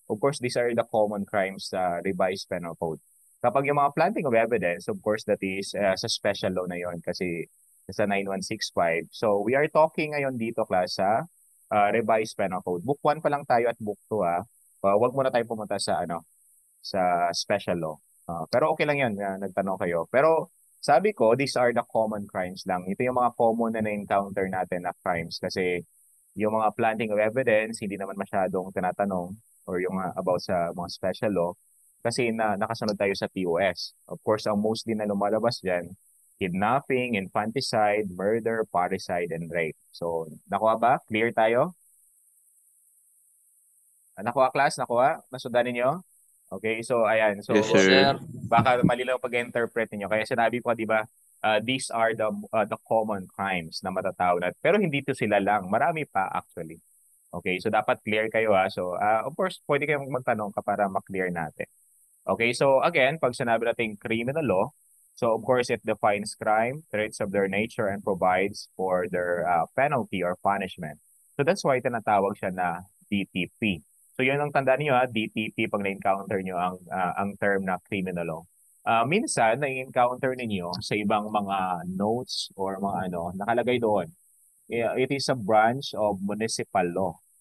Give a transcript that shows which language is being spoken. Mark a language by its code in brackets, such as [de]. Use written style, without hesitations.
[en] Of course, these are the common crimes sa revised penal code. Kapag yung mga planting of evidence, of course, that is sa special law na yon kasi sa 9165. So, we are talking ngayon dito, class, sa revised penal code. [tl] Book 1 pa lang tayo at book 2, ha. Wag muna tayo pumunta sa special law. Pero okay lang yun, nagtanong kayo. Pero sabi ko, these are the common crimes lang. Ito yung mga common na na-encounter natin na crimes kasi yung mga planting of evidence, hindi naman masyadong tinatanong or yung about sa mga special law kasi nakasunod tayo sa TOS. [en] Of course, ang mostly na lumalabas dyan, kidnapping, infanticide, murder, parricide, and rape. [tl] So, nakuha ba? Clear tayo? Nakuha, class? Nakuha? Nasundan ninyo? Okay, so ayan. So [en] Yes, Yes, sir. sir. [tl] baka mali lang pag-interpret niyo. Kaya sinabi ko, 'di ba, these are the common crimes na matatawag natin. Pero hindi to sila lang. Marami pa actually. Okay, so dapat clear kayo So of course, pwede kayong magtanong ka para ma-clear natin. [en] Okay, so again, pag sinabi natin criminal law, so of course it defines crime, traits of their nature, and provides for their penalty or punishment. [tl] So that's why tinatawag siya na DTP. So yun ang tandaan niyo DTP pag na-encounter niyo ang term na criminal law. Minsan na-encounter ninyo sa ibang mga notes or mga nakalagay doon. [en] It is a branch of municipal law.